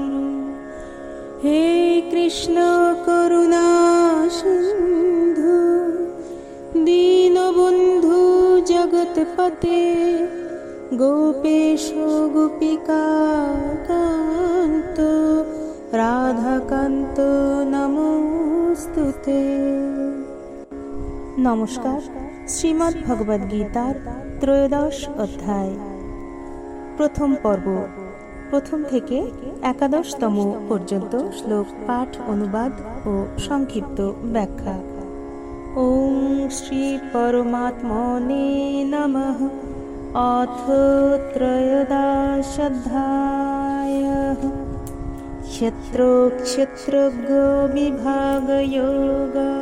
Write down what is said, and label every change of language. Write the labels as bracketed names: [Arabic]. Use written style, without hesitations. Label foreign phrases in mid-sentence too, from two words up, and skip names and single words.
[Sanskrit] हे कृष्ण करुणा सिन्धु दीनबन्धु जगत्पते गोपेश गोपिका कान्त राधाकान्त नमोस्तुते। [Bangla] নমস্কার। শ্রীমদ্ ভগবদ গীতার ত্রয়োদশ অধ্যায় প্রথম পর্ব প্রথম থেকে একাদশতম পর্যন্ত শ্লোক পাঠ অনুবাদ ও সংক্ষিপ্ত ব্যাখ্যা। [Sanskrit] ওম শ্রী পরমাত্মনে নমঃ। অথ ত্রয়োদশ অধ্যায়ঃ ক্ষেত্র ক্ষেত্রজ্ঞ বিভাগ যোগ।